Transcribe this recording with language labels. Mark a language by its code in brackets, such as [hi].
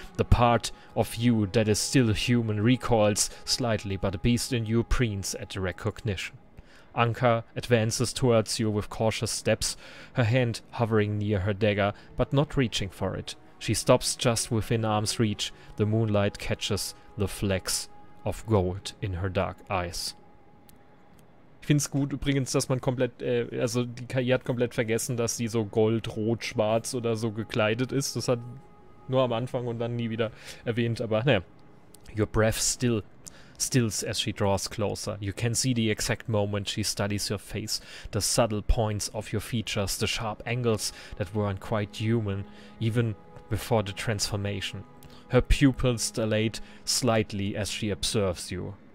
[en] The part of you that is still human recoils slightly, but the beast in you preens at the recognition. Anka advances towards you with cautious steps, her hand hovering near her dagger, but not reaching for it. She stops just within arm's reach. The moonlight catches the flecks of gold in her dark eyes. [de] Ich finde es gut übrigens, dass man komplett, also die KI hat komplett vergessen, dass sie so gold, rot, schwarz oder so gekleidet ist. Das hat nur am Anfang und dann nie wieder erwähnt, aber naja. [en] Your breath stills as she draws closer. You can see the exact moment she studies your face, the subtle points of your features, the sharp angles that weren't quite human, even before the transformation. Her pupils dilate slightly as she observes you.